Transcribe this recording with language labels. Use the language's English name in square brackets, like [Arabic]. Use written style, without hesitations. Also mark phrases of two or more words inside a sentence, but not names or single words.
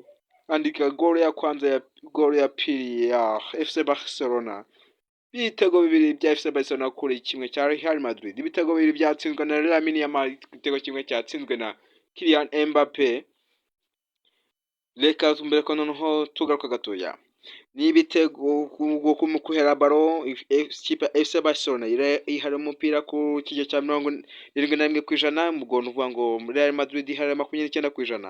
[Swahili] Andika gol ya kwanza gol ya pili ya FC Barcelona. [Kinyarwanda] Ibitego bibiri bya FC Barcelona kuri kimwe cya Real Madrid. Ibitego bibiri byatsinzwe na Lamine Yamal, igitego kimwe cyatsinzwe na Kylian Mbappe. Reka tumbere ko noneho tugaruka gatoya. Ni ibitego kumukuhera baro ikipe FC Barcelona ihari umupira ku kije cya 71% mugono uvuga ngo Real Madrid ihari 29%.